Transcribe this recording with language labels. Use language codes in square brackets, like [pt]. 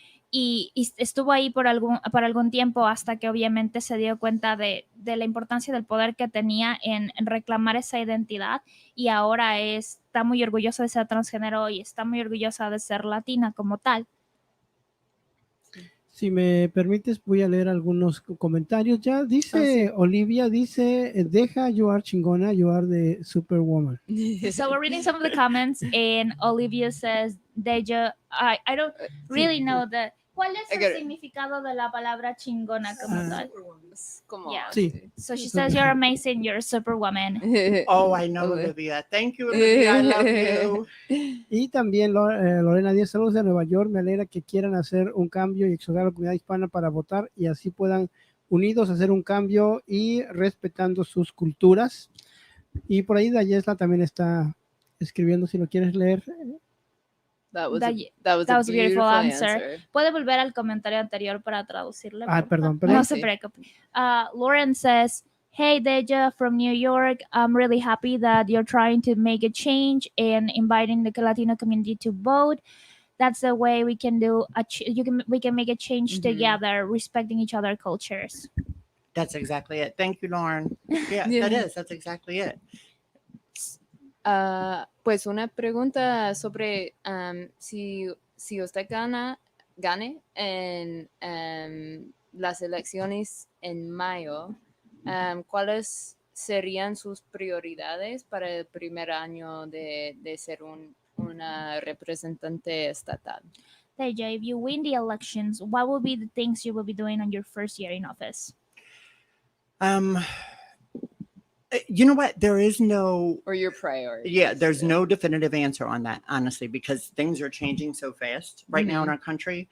[es] y estuvo ahí por algún tiempo hasta que obviamente se dio cuenta de la importancia del poder que tenía en reclamar esa identidad, y ahora está muy orgullosa de ser transgénero y está muy orgullosa de ser latina como tal. Si me permites, voy a leer algunos comentarios. Ya dice Olivia, dice, [en] Deja, you are chingona, you are the superwoman. So we're reading some of the comments, and Olivia says, Deja, I don't really know [es] ¿cuál es el significado de la palabra chingona como tal? Como, [en] Yeah. [es] Sí. [en] So she says, you're amazing, you're a superwoman. Oh, I know, Olivia. Thank you, Olivia. I love you. [es] Y también Lorena Díaz, saludos de Nueva York. Me alegra que quieran hacer un cambio y exhortar a la comunidad hispana para votar y así puedan unidos hacer un cambio y respetando sus culturas. Y por ahí Dayesla también está escribiendo, si lo quieres leer. [en] That was a beautiful answer. [es] Puede volver al comentario anterior para traducirle. Perdón. No se preocupe. [en] Lauren says, hey, Deja from New York. I'm really happy that you're trying to make a change and inviting the Latino community to vote. That's the way we can we can make a change together, respecting each other's cultures. That's exactly it. Thank you, Lauren. Yeah, that's exactly it. [es] Pues una pregunta sobre si usted gane en las elecciones en mayo, ¿cuáles serían sus prioridades para el primer año de ser una representante estatal? [en] Deja, if you win the elections, what will be the things you will be doing on your first year in office? You know what? There is no, or your priorities. Yeah, there's no definitive answer on that, honestly, because things are changing so fast right now in our country.